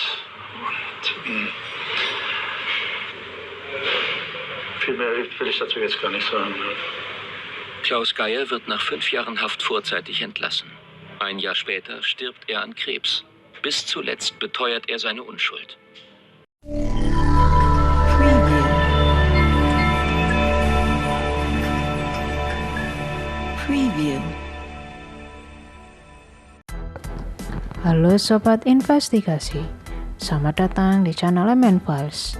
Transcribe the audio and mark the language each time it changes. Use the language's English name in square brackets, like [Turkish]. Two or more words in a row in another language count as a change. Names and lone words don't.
[German] Und, viel mehr will ich dazu jetzt gar nicht sagen. Klaus Geyer wird nach 5 Jahren Haft vorzeitig entlassen. Ein Jahr später stirbt er an Krebs. Bis zuletzt beteuert er seine Unschuld. Preview. [Indonesian] Halo Sobat Investigasi, selamat datang di channel MN Files.